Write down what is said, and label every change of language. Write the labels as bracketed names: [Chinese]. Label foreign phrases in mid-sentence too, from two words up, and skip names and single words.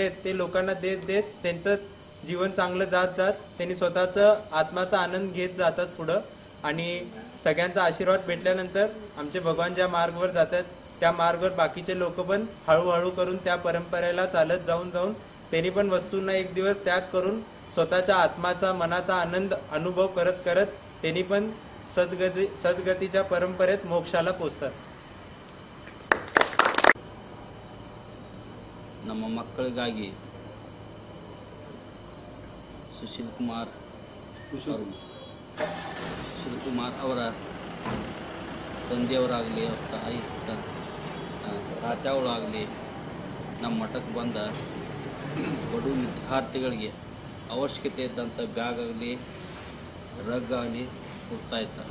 [Marathi] आहेत ते लोकांना देत त्यांचं जीवन चांगलं जात त्यांनी स्वतःचं आत्माचा आनंद घेत जातात पुढं आणि सगळ्यांचा आशीर्वाद भेटल्यानंतर आमचे भगवान ज्या मार्गावर जातात त्या मार्गावर बाकीचे लोक पण हळूहळू करून त्या परंपरेला चालत जाऊन त्यांनी पण वस्तूंना एक दिवस त्याग करून स्वतःच्या आत्माचा मनाचा आनंद अनुभव करत त्यांनी पण सद्गतीच्या परंपरेत मोक्षाला पोचतात। [Kannada] ನಮ್ಮ ಮಕ್ಕಳಿಗಾಗಿ ಸುಶೀಲ್ ಕುಮಾರ್ ಅವರ ತಂದೆಯವರಾಗಲಿ ಅವ್ರ ತಾಯಿ ತಾತ್ಯಾವಳಾಗಲಿ ನಮ್ಮ ಮಠಕ್ಕೆ ಬಂದ ಬಡು ವಿದ್ಯಾರ್ಥಿಗಳಿಗೆ ಅವಶ್ಯಕತೆ ಇದ್ದಂಥ ಬ್ಯಾಗ್ ಆಗಲಿ ರಗ್ ಆಗಲಿ ಕೊಡ್ತಾ ಇದ್ದಾರೆ।